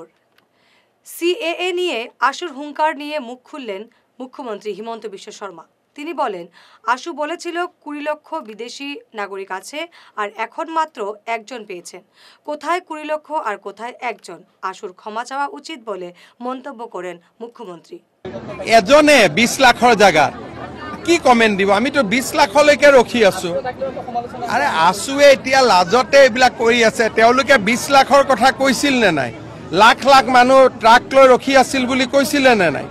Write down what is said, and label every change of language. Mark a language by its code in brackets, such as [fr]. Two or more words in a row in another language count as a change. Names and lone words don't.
[bn] সিএএ নিয়ে আশুর হুঙ্কার নিয়ে মুখ খুললেন মুখ্যমন্ত্রী হিমন্ত বিশ্ব শর্মা। তিনি বলেন, আশু বলেছিল 20 লক্ষ বিদেশি নাগরিক আছে আর এখন মাত্র একজন পেয়েছেন। কোথায় 20 লক্ষ আর কোথায় একজন? আশুর ক্ষমা চাওয়া উচিত বলে মন্তব্য করেন মুখ্যমন্ত্রী। [as] এজনে 20 লাখৰ জায়গা কি কমেন্ট দিব? আমি তো 20 লাখলৈকে ৰখি আছো। আরে আশুৱে এতিয়া লাজতে এইবিলাক কৰি আছে। তেওঁলোকে 20 লাখৰ কথা কৈছিল নে নাই? লাখ লাখ মানুহ ট্ৰাক লৈ ৰখি আছিল বুলি কৈছিলে নে নাই?